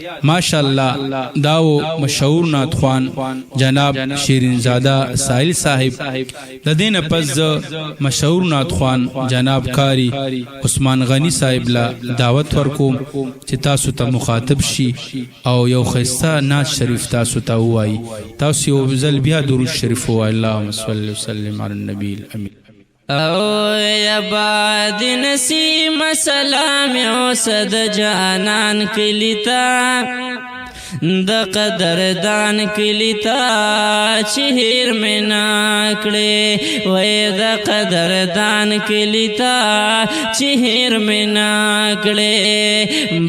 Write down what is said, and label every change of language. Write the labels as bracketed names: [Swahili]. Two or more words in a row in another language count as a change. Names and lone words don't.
[Pashto] ماشاءالله، دا و مشهور نعت خوان جناب شیرین زاده ساحل صاحب. د دې نه پس زه مشهور نعت خوان جناب کاری عثمان غنی صاحب لا دعوت ورکوم چې تاسو ته مخاطب شي او یو ښایسته نعت شریف تاسو ته ووایي. تاسو یو ځل بیا درود شریف ووایئ. [Arabic] اللهم صل وسلم علی النبی الامین. [Pashto] او یا باد نسیم سلام او صد جانان کلی تا، د قدردان کلی تا چې هیر مې نه کړې. وای د قدردان کلی تا چې هیر مې نه کړې.